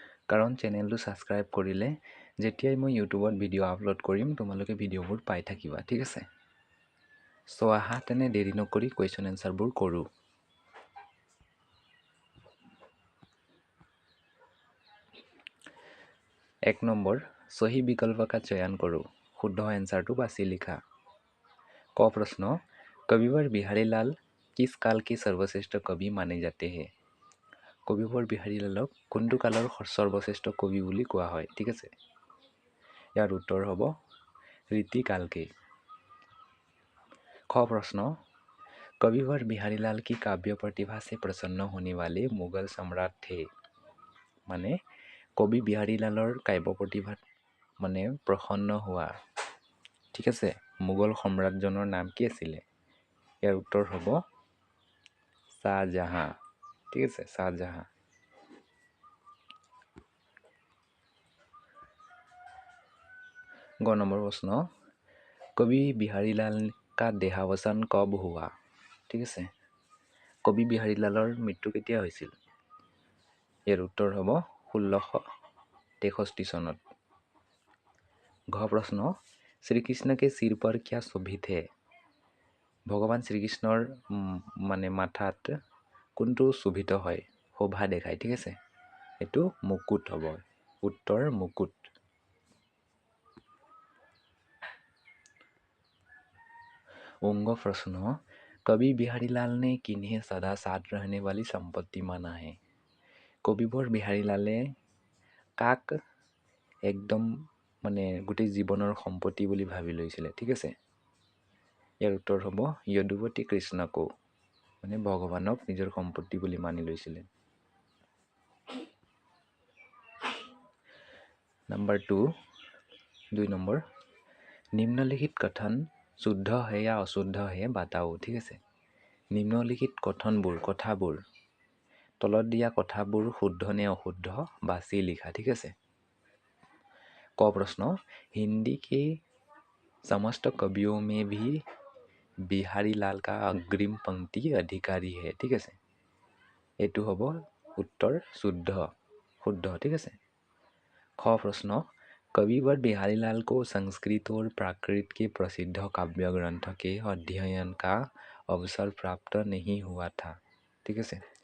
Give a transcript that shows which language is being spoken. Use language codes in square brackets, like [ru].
[as] কাৰণ চেনেলটো ছাবস্ক্ৰাইব কৰিলে যেতিয়াই মই ইউটিউবত ভিডিঅ' আপলোড কৰিম তোমালোকে ভিডিঅ'বোৰ পাই থাকিবা, ঠিক আছে? চ' আহা তেনে দেৰি নকৰি কুৱেশ্যন এনচাৰবোৰ কৰোঁ। এক নম্বৰ, [hi] সহি বিকল্প का चयन करो, [as] শুদ্ধ এনচাৰটো বাছি লিখা। [hi] ক प्रश्न, कविवर बिहारी लाल किस काल के सर्वश्रेष्ठ कवि माने जाते हैं? [as] কবিবৰ বিহাৰী লালক কোনটো কালৰ সৰ্বশ্ৰেষ্ঠ কবি বুলি কোৱা হয়, ঠিক আছে? ইয়াৰ উত্তৰ হ'ব रीतिकालके। [hi] ख प्रश्न, कविवर बिहारी लाल की काव्य प्रतिभा से प्रसन्न होने वाले मुगल सम्राट थे? [as] মানে কবি বিহাৰী লালৰ কাব্য প্ৰতিভাত মানে প্ৰসন্ন হোৱা, ঠিক আছে, মোগল সম্ৰাটজনৰ নাম কি আছিলে? ইয়াৰ উত্তৰ হ'ব শাহজাহান, ঠিক আছে, শাহজাহান। [hi] গ নম্বৰ প্ৰশ্ন, কবি বিহাৰী লাল का দেহাৱসান কব हुआ? [as] ঠিক আছে, কবি বিহাৰী লালৰ মৃত্যু কেতিয়া হৈছিল? ইয়াৰ উত্তৰ হ'ব 1663 চনত। [hi] ঘ প্ৰশ্ন, শ্ৰীকৃষ্ণ के सिर पर क्या शोभित है? [as] ভগৱান শ্ৰীকৃষ্ণৰ মানে মাথাত কোনটো শোভিত হয়, শোভা দেখায়, ঠিক আছে? এইটো মুকুট হ'ব, উত্তৰ মুকুট। [hi] उंग प्रश्न, कवि बिहारी लाल ने किन्हें सदा साथ रहने वाली संपत्ति माना है? [as] কবিবৰ বিহাৰী লালে কাক একদম মানে গোটেই জীৱনৰ সম্পত্তি বুলি ভাবি লৈছিলে, ঠিক আছে? ইয়াৰ উত্তৰ হ'ব যদুৱতী কৃষ্ণকো, মানে ভগৱানক নিজৰ সম্পত্তি বুলি মানি লৈছিলে। [hi] नंबर 2, 2 নম্বৰ, নিম্নলিখিত কথন শুদ্ধ है या अशुদ্ধ है बताओ, [as] ঠিক আছে? নিম্নলিখিত কথাবোৰ তলত দিয়া কথাবোৰ শুদ্ধ নে অশুদ্ধ বাছি লিখা, ঠিক আছে? [hi] ক प्रश्न, हिंदी के समस्त कवियों में भी बिहारी लाल का अग्रिम पंक्ति अधिकारी है, [as] ঠিক আছে? এইটো হ'ব উত্তৰ শুদ্ধ, ঠিক আছে? [hi] ख प्रश्न, कविवर बिहारी लाल को संस्कृत और प्राकृत के प्रसिद्ध काव्य ग्रंथ के अध्ययन का अवसर प्राप्त नहीं हुआ था, [as] ঠিক আছে?